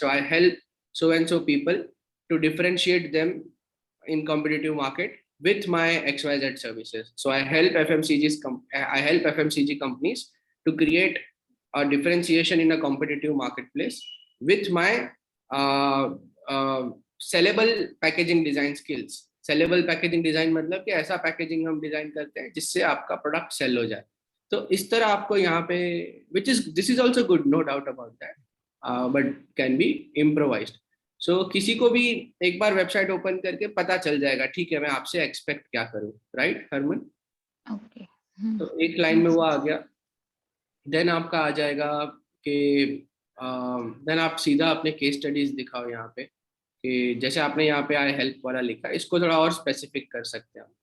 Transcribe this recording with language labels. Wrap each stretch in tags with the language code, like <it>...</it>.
<en>So I help so and so people to differentiate them in competitive market with my XYZ services. So I help FMCG companies to create a differentiation in a competitive marketplace with my sellable packaging design skills.</en> <hi>Sellable packaging design मतलब कि ऐसा packaging हम design करते हैं जिससे आपका product cell हो जाए. तो इस तरह आपको यहाँ पे</hi> <en>this is also good, no doubt about that, but can be improvised.</en> <hi>So किसी को भी एक बार वेबसाइट ओपन करके पता चल जाएगा, ठीक है मैं आपसे एक्सपेक्ट क्या करूँ, राइट हरमन? ओके. तो एक लाइन में वो आ गया. देन आपका आ जाएगा कि देन आप सीधा अपने केस स्टडीज दिखाओ यहाँ पे, कि जैसे आपने यहाँ पे आई हेल्प वाला लिखा, इसको थोड़ा और स्पेसिफिक कर सकते हैं.</hi>